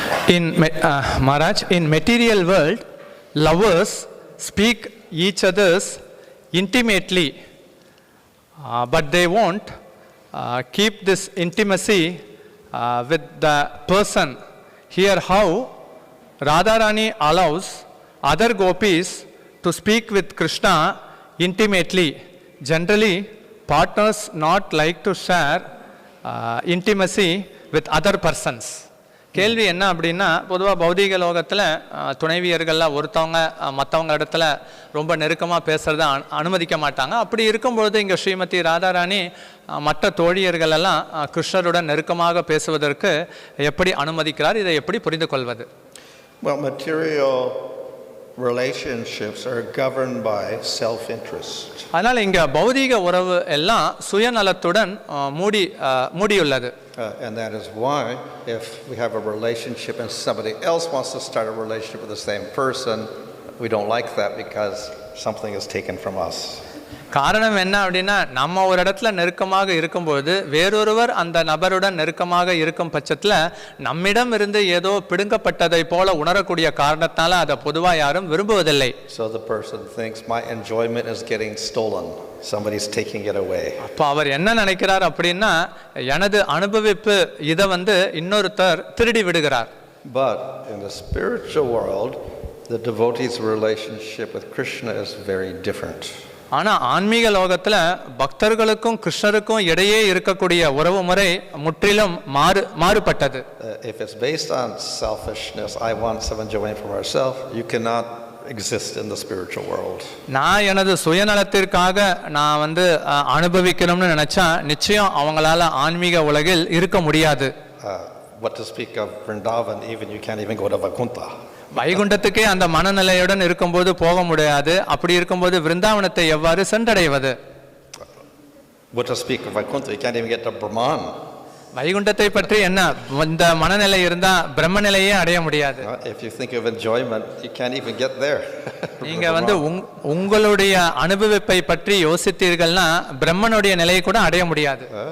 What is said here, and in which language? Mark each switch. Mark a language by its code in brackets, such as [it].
[en] Maharaj, in material world, lovers speak each others intimately, but they won't keep this intimacy with the person. Here how Radharani allows other gopis to speak with Krishna intimately. Generally, partners not like to share intimacy with other persons. [ta] கேள்வி என்ன அப்படின்னா, பொதுவாக பௌதிக லோகத்தில் துணைவியர்கள்லாம் ஒருத்தவங்க மற்றவங்க இடத்துல ரொம்ப நெருக்கமாக பேசுகிறத அனுமதிக்க மாட்டாங்க. அப்படி இருக்கும்பொழுது இங்கே ஸ்ரீமதி ராதாராணி மற்ற தோழியர்களெல்லாம் கிருஷ்ணருடன் நெருக்கமாக பேசுவதற்கு எப்படி அனுமதிக்கிறார்? இதை எப்படி புரிந்து கொள்வது? [en] Well, material relationships are governed by self-interest. [ta] அதனால் இங்கே பௌதிக உறவு எல்லாம் சுயநலத்துடன் மூடியுள்ளது. [en] And that is why if we have a relationship and somebody else wants to start a relationship with the same person, we don't like that because something is taken from us. [ta] காரணம் என்ன அப்படின்னா, நம்ம ஒரு இடத்துல நெருக்கமாக இருக்கும்போது வேறொருவர் அந்த நபருடன் நெருக்கமாக இருக்கும் பட்சத்தில் நம்மிடம் இருந்து ஏதோ பிடுங்கப்பட்டதை போல உணரக்கூடிய காரணத்தால் அதை பொதுவாக யாரும் விரும்புவதில்லை. [en] So the person thinks my enjoyment is getting stolen. Somebody's taking it away. [ta] அப்போ அவர் என்ன நினைக்கிறார் அப்படின்னா, எனது அனுபவிப்பு இதை இன்னொருத்தர் திருடி விடுகிறார். [en] But in the spiritual world, the devotee's relationship with Krishna is very different. [ta] ஆனால் ஆன்மீக லோகத்தில் பக்தர்களுக்கும் கிருஷ்ணருக்கும் இடையே இருக்கக்கூடிய உறவு முறை முற்றிலும் மாறுபட்டது. [en] If it's based on selfishness, I want some enjoyment for myself, you cannot exist in the spiritual world. [ta] நான் எனது சுயநலத்திற்காக நான் அனுபவிக்கணும்னு நினைச்சா நிச்சயம் அவங்களால ஆன்மீக உலகில் இருக்க முடியாது. [en] What to speak of Vrindavan, even you can't even go to Vaikuntha. [ta] வைகுண்டத்துக்கே அந்த மனநிலையுடன் இருக்கும்போது போக முடியாது. அப்படி இருக்கும்போது விருந்தாவனத்தை எவ்வாறு சென்றடைவது? [en] What to speak of Vaikuntha, you can't even get to Brahman. [ta] வைகுண்டத்தை பற்றி என்ன, இந்த மனநிலை இருந்தா பிரம்ம நிலையே அடைய முடியாது. [en] If you think of enjoyment, you can't even get there. [ta] நீங்க உங்களுடைய அனுபவிப்பை பற்றி யோசித்தீர்கள்னா பிரம்மனுடைய நிலையை கூட அடைய முடியாது.